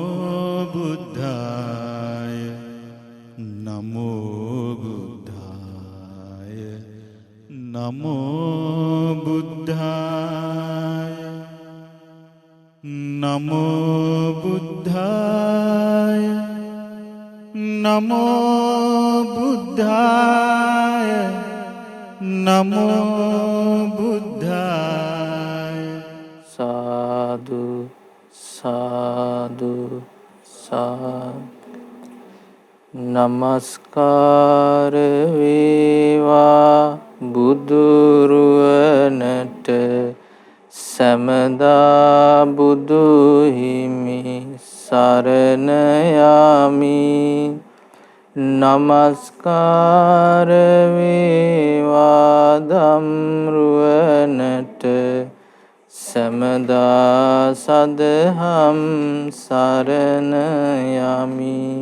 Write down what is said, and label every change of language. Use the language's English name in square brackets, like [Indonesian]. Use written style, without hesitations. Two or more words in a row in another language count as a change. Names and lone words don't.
[Pali] बुद्धाय नमो बुद्धाय नमो बुद्धाय नमो बुद्धाय नमो बुद्धाय नमो बुद्धाय। साधु साधु साधु। [Sinhala] නමස්කාර වේවා බුදුරුවනට සැමදා බුදු හිමි සරණ යමි. නමස්කාර වේවා ධම්රුවනට සැමදා සදහම් සරණ යමි.